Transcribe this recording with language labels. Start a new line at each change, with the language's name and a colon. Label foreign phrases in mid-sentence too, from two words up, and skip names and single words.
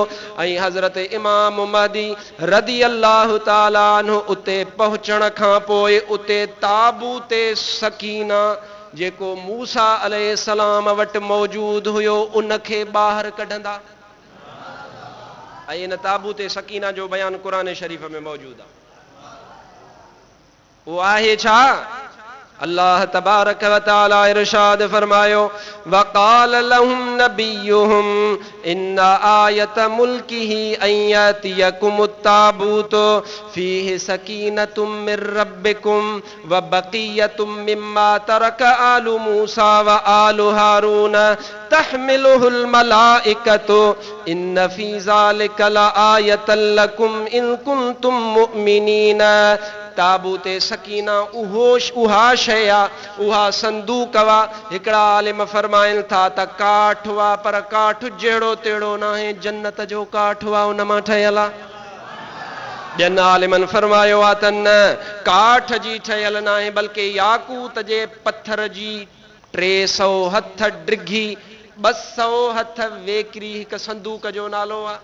Sindhi: ऐं हज़रत इमाम महदी
Arabic: رضي الله تعالى عنه
Sindhi: उते पहुचण खां पोइ उते ताबूते सकीना जेको मूसा अलैहिस्सलाम वटि मौजूद हुयो उनखे ॿाहिरि कढंदा। ऐं इन ताबूते सकीना जो बयान क़ुरान शरीफ़ में मौजूद आहे। वो आहे छा?
Arabic: الله تبارك وتعالى
Sindhi: इरशाद फरमायो,
Arabic: وقال لهم نبيهم إن آية ملكه أن يأتيكم التابوت فيه سكينة من ربكم وبقية مما ترك آل موسى وآل هارون تحمله الملائكة إن في ذلك لآية لكم إن كنتم مؤمنين.
Sindhi: ताबूते सकीना उहा शय आ, उहा संदूक वा। हिकिड़ा आलिम फरमाइनि था त काठ वा, पर काठ जहिड़ो तेड़ो न आहे, जन्नत जो काठ वा उन मां ठहियल आहे। ॿियनि आलिमनि फरमायो आहे त न, काठ जी ठहियल न आहे, बल्कि याकूत जे पत्थर जी 300 हथ डिघी 200 हथ वेकरी हिकु संदूक जो नालो आहे।